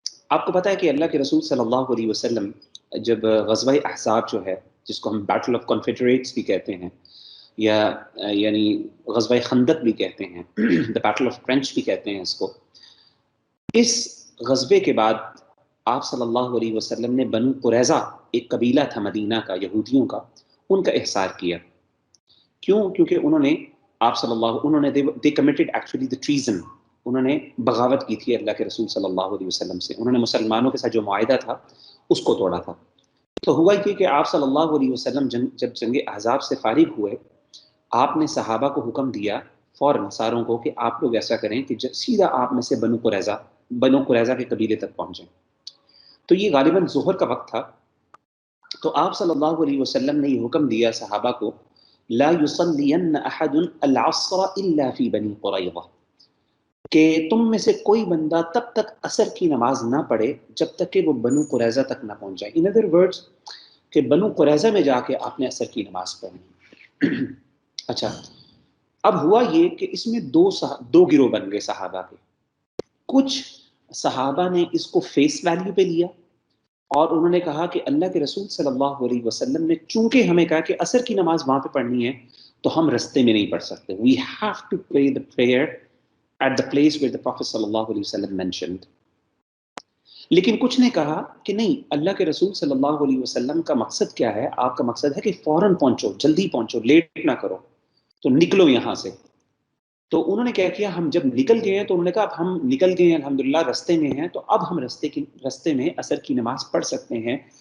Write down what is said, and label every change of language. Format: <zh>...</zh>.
<ur>آپ کو پتہ ہے کہ اللہ کے رسول صلی اللہ علیہ وسلم جب غزوہ احزاب جو ہے، جس کو ہم بیٹل آف کنفیڈریٹس بھی کہتے ہیں، یا یعنی غزوہ خندق بھی کہتے ہیں، دا بیٹل آف ٹرینچ بھی کہتے ہیں اس کو. اس غزوے کے بعد آپ صلی اللہ علیہ وسلم نے بنو قریظہ، ایک قبیلہ تھا مدینہ کا یہودیوں کا، ان کا احصار کیا. کیوں؟ کیونکہ انہوں نے</ur> <en>they committed actually the treason.</en> <ur>انہوں نے بغاوت کی تھی اللہ کے رسول صلی اللہ علیہ وسلم سے. انہوں نے مسلمانوں کے ساتھ جو معاہدہ تھا اس کو توڑا تھا. تو ہوا یہ کہ آپ صلی اللہ علیہ وسلم جب جنگ احزاب سے فارغ ہوئے، آپ نے صحابہ کو حکم دیا فوراً ساروں کو کہ آپ لوگ ایسا کریں کہ سیدھا آپ میں سے بنو قریظہ کے قبیلے تک پہنچیں. تو یہ غالباً ظہر کا وقت تھا. تو آپ صلی اللہ علیہ وسلم نے یہ حکم دیا صحابہ کو،</ur> <ar>لا يصلين احد العصر الا في بني قریظہ،</ar> <ur>کہ تم میں سے کوئی بندہ تب تک عصر کی نماز نہ پڑھے جب تک کہ وہ بنو قریظہ تک نہ پہنچ جائے.</ur> <en>in other words</en> <ur>کہ بنو قریظہ میں جا کے آپ نے عصر کی نماز پڑھنی. اچھا، اب ہوا یہ کہ اس میں دو گروہ بن گئے صحابہ کے. کچھ صحابہ نے اس کو فیس ویلیو پہ لیا اور انہوں نے کہا کہ اللہ کے رسول صلی اللہ علیہ وسلم نے چونکہ ہمیں کہا کہ عصر کی نماز وہاں پہ پڑھنی ہے تو ہم رستے میں نہیں پڑھ سکتے.</ur> <en>We have to pray the prayer at the place where the Prophet صلی اللہ علیہ وسلم mentioned.</en> <ur>لیکن کچھ نے کہا کہ نہیں، اللہ کے رسول صلی اللہ علیہ وسلم کا مقصد کیا ہے؟ آپ کا مقصد ہے کہ فوراً پہنچو، جلدی پہنچو، لیٹ نہ کرو، تو نکلو یہاں سے. تو انہوں نے کیا کیا، ہم جب نکل گئے ہیں تو انہوں نے کہا اب ہم نکل گئے ہیں الحمدللہ، رستے میں ہیں، تو اب ہم رستے میں عصر کی نماز پڑھ سکتے ہیں</ur>